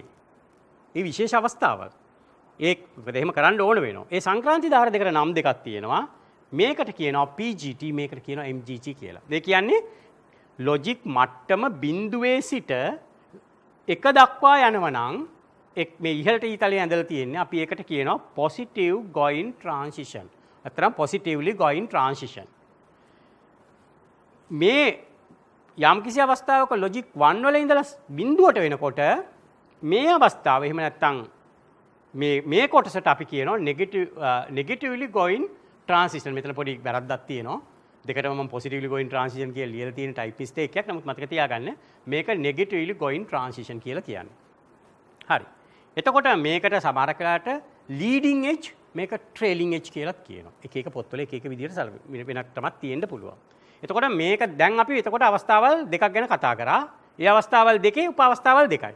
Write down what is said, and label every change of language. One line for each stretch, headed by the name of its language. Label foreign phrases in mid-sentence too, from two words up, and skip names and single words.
Sinhala: ඒ විශේෂ අවස්ථාවක්. මොකද එහෙම කරන්න ඕන වෙනවා. ඒ සංක්‍රාන්ති දාර දෙකට නම් දෙකක් තියෙනවා. මේකට කියනවා PGT මේකට කියනවා MGT කියලා. ඒ කියන්නේ ලොජික් මට්ටම බිඳුවේ සිට එක දක්වා යනවා නම් මේ ඉහළට ඊතලයේ ඇඳලා තියෙන්නේ අපි ඒකට කියනවා
English: positive going transition. අතරම positively going transition.
Sinhala: මේ යම් කිසි අවස්ථාවක ලොජික් 1 වල ඉඳලා බිඳුවට වෙනකොට මේ අවස්ථාව එහෙම නැත්නම් මේ කොටසට අපි කියනවා
English: negatively going transition.
Sinhala: මෙතන පොඩි වැරද්දක් තියෙනවා. දෙකටම මම
English: positively going transition
Sinhala: කියලා ලියලා තියෙන
English: type mistake
Sinhala: එකක්. නමුත් මතක තියාගන්න මේක
English: negatively going transition
Sinhala: කියලා කියන්නේ. හරි. එතකොට මේකට සමහර කාලට
English: leading edge
Sinhala: මේක
English: trailing edge
Sinhala: කියලාත් කියනවා. එක එක පොත්වල එක එක විදිහට වෙනක් තමයි තියෙන්න පුළුවන්. එතකොට මේක දැන් අපි එතකොට අවස්ථාවල් දෙකක් ගැන කතා කරා. ඒ අවස්ථාවල් දෙකේ උප අවස්ථාවල් දෙකයි.